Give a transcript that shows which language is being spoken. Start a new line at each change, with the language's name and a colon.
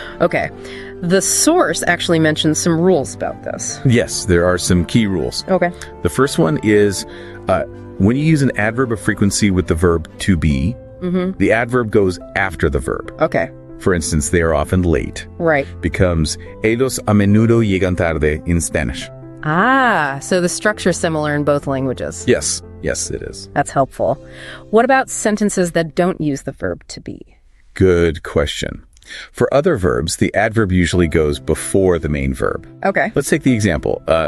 English: Okay. The source actually mentions some rules about this. Yes, there are some key rules. Okay. The first one is when you use an adverb of frequency with the verb to be, the adverb goes after the verb. Okay. For instance, they are often late. Right. Becomes
Spanish: ellos a menudo llegan tarde
English: in Spanish. Ah, so the structure is similar in both languages. Yes. Yes, it is. That's helpful. What about sentences that don't use the verb to be? Good question. For other verbs, the adverb usually goes before the main verb. Okay. Let's take the example.